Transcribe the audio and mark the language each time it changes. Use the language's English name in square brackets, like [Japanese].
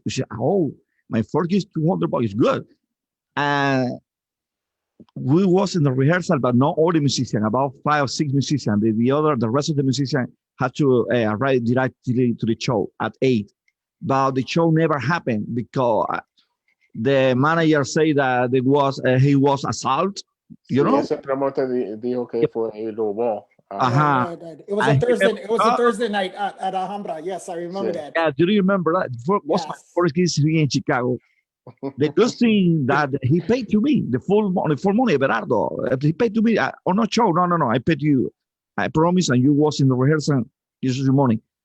[English] He said, "Oh, my first gig is $200 is good." And we was in the rehearsal, but not all the musicians, about 5 or 6 musicians. The rest of the musicians had to arrive directly to the show at 8. But the show never happened because the manager said that he was assault. [Spanish] Ese promotor dijo que fue el robo. [English] Right. It was a Thursday. It was a Thursday night at Alhambra. Yes, I remember that. Yeah, do you remember that? Was my first gig here in Chicago. The good thing that he paid to me the full money, Everardo. He paid to me. Not show. No. I paid you. I promise, and you was in the rehearsal. This is your money.